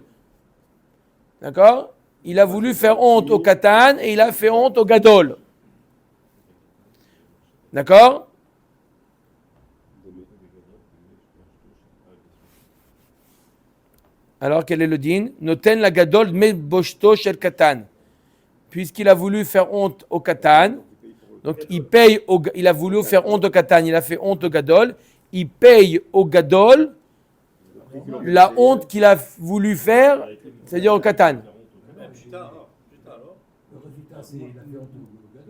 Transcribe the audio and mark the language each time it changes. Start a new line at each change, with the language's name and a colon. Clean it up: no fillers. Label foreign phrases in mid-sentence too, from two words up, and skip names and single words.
French: D'accord? Il a voulu faire honte au katan et il a fait honte au gadol. D'accord? Alors quel est le din?
Hebrew: נותן לגדול מבושתו של קטן.
French: Puisqu'il a voulu faire honte au katan, donc il a voulu faire honte au katan, il a fait honte au gadol, il paye au gadol la honte qu'il a voulu faire, c'est-à-dire au katan. Putain, alors. Le résultat, c'est la viande au